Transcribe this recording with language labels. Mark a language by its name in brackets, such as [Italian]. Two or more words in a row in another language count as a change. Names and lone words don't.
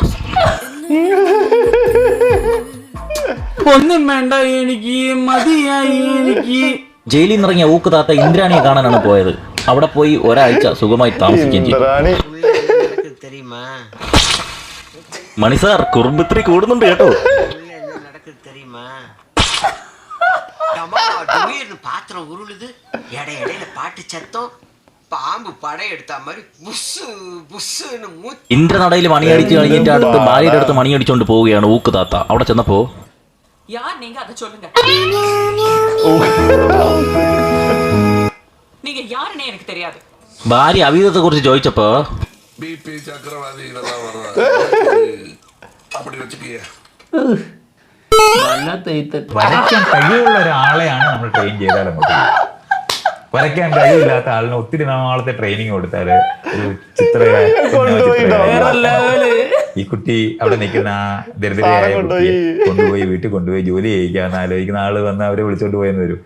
[Malayalam] ഒന്നും വേണ്ട എനിക്ക്, മതിയായി എനിക്ക്. ജയിലിൽ നിന്നിറങ്ങിയ ഊക്ക് താത്ത ഇന്ദ്രാണിയെ കാണാനാണ് പോയത്. അവിടെ പോയി ഒരാഴ്ച സുഖമായി താമസിക്കുകയും ചെയ്തു. മണി സാർ കുറുമ്പിത്രി കൂടുന്നുണ്ട് കേട്ടോ. [Tamil] பாத்திரம் உருளுது, இடையில பாட்டு சத்தம், பாம்பு படையெடுத்த மாதிரி புஸ்ஸு புஸ்ஸுன்னு [Malayalam] ഇന്ദ്രനടയിൽ മണിയടിച്ച് കഴിഞ്ഞിട്ട് അടുത്ത് ഭാര്യയുടെ അടുത്ത് മണിയടിച്ചോണ്ട് പോവുകയാണ് ഊക്ക് താത്ത. അവിടെ ചെന്നപ്പോ [Tamil] நீங்க அதை சொல்லுங்க, நீங்க யாருன்னே எனக்கு தெரியாது. [Malayalam] ഭാര്യ അവീതത്തെ കുറിച്ച് ചോദിച്ചപ്പോ വരയ്ക്കാൻ കഴിവുള്ള ഒരാളെയാണ് നമ്മൾ ട്രെയിൻ ചെയ്താൽ നമുക്ക്. വരയ്ക്കാൻ കഴിവില്ലാത്ത ആളിന് ഒത്തിരി നാളത്തെ ട്രെയിനിങ് കൊടുത്താല് ഒരു ഈ കുട്ടി അവിടെ നിൽക്കുന്ന ആ ദരിദ്രയായ കുട്ടിയെ കൊണ്ടുപോയി വീട്ടിൽ കൊണ്ടുപോയി ജോലി ചെയ്യിക്കാന്ന് ആലോചിക്കുന്ന ആള് വന്ന് അവരെ വിളിച്ചോണ്ട് പോയെന്ന് വരും.